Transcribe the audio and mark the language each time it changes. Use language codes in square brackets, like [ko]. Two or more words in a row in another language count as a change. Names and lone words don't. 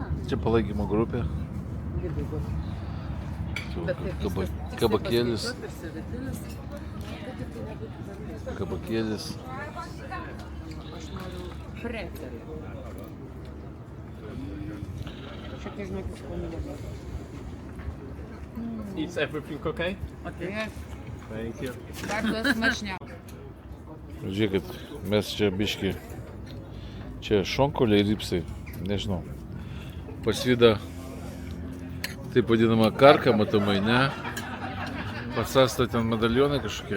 [lt] Čia palaikymo grupė. Kabakėlis. Kabakėlis. Aš noriu precelį. Šiek tiek žinokit, pamėgau. [en] Is everything okay? Okay. Thank you. [lt] Vardas mažniau. Žiūrėkit, mes čia biški. Čia šonkauliai ripsai. Nežinau. Pasvyda taip vadinama karka, matomai, ne? Pasasta ten medalionai kažkokie.